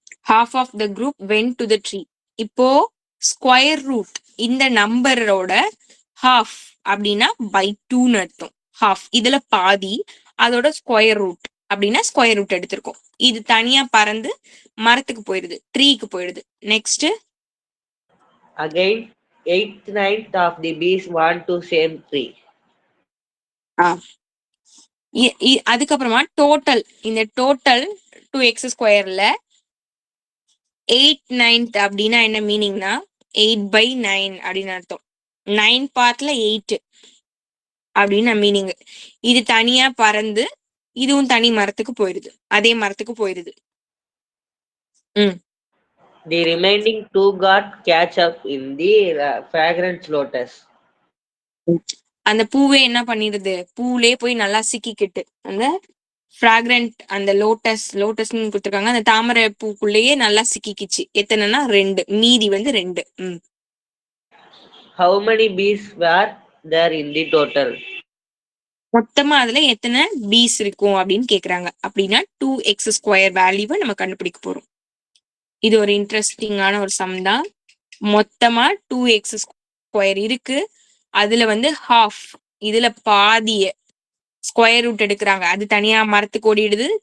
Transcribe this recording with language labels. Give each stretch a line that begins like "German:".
English: half of the group went to the tree.
Tamil: இப்போ square root இந்த நம்பரோட half அப்படின்னா by 2ன்னு அர்த்தம். half இதுல பாதி, அதோட ஸ்கொயர் ரூட் அப்படின்னா ஸ்கொயர் ரூட் எடுத்திருக்கோம். இது தனியா பறந்து மரத்துக்கு போயிடுது, ட்ரீக்கு போயிடுது.
English: Next Again, 1/8 of the bees went to same tree.
Tamil: அதுக்கப்புறமா டோட்டல், இந்த டோட்டல் 2x²ல 8/9 அப்படின்னா என்ன மீனிங்னா 8/9 அப்படின்னு அர்த்தம். 9 பார்ட்ல 8 அப்படின்னு மீனிங். இது தனியா பறந்து இதுவும் தனி மரத்துக்கு போயிடுது, அதே மரத்துக்கு போயிடுது.
English: The remaining 2 got catch up in the fragrant lotus.
Tamil: அந்த பூவே என்ன பண்ணிடுது, பூலே போய் நல்லா சிக்கிக்கிட்டு அந்த ஃப்ராக்ரண்ட் அந்த லோட்டஸ்ன்னு கொடுத்துருக்காங்க, அந்த தாமரை பூக்குள்ளேயே நல்லா சிக்கிக்கிச்சு. எத்தனைன்னா 2, மீதி வந்து 2.
English: How many bees were there in the total?
Tamil: மொத்தமா அதுல எத்தனை பீஸ் இருக்கும் அப்படின்னு கேக்குறாங்க. அப்படின்னா 2x² வேல்யூவை நம்ம கண்டுபிடிக்க போறோம். இது ஒரு இன்ட்ரெஸ்டிங்கான ஒரு சம் தான். மொத்தமா 2x² இருக்கு. அதுல வந்து half, இதுல பாதிய ஸ்கொயர் ரூட் எடுக்கிறாங்க, அது தனியா மரத்துக்கு ஓடிடுது.